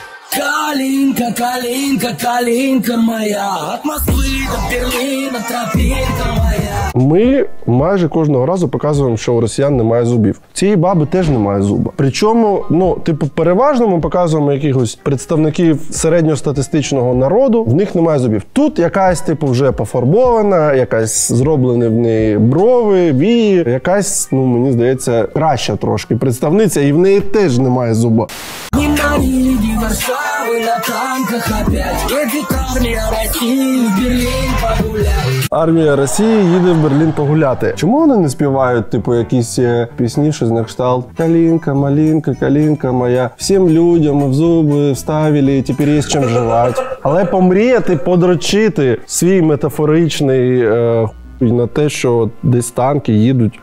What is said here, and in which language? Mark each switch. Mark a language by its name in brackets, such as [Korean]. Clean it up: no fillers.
[Russian] Калинка, калинка, калинка моя, от Москвы до Берлина тропинка моя. [Ukrainian] Ми майже кожного разу показуємо, що у росіян немає зубів. Цієї баби теж немає зуба. Причому, переважно ми показуємо якихось представників середньостатистичного народу, в них немає зубів. Тут якась, вже пофарбована, якась зроблені в неї брови, вії, якась, мені здається, краща трошки представниця, і в неї теж немає зуба. [Russian] На танках опять едет армия России в Берлин погулять. [Ukrainian] Армія Росії їде в Берлін погуляти. Чому вони не співають, якісь пісні, що на кшталт «Калинка, малинка, калинка моя, всім людям в зуби вставили, тепер є з чим жувати». Але помріяти, подрочити свій метафоричний на те, що десь танки їдуть.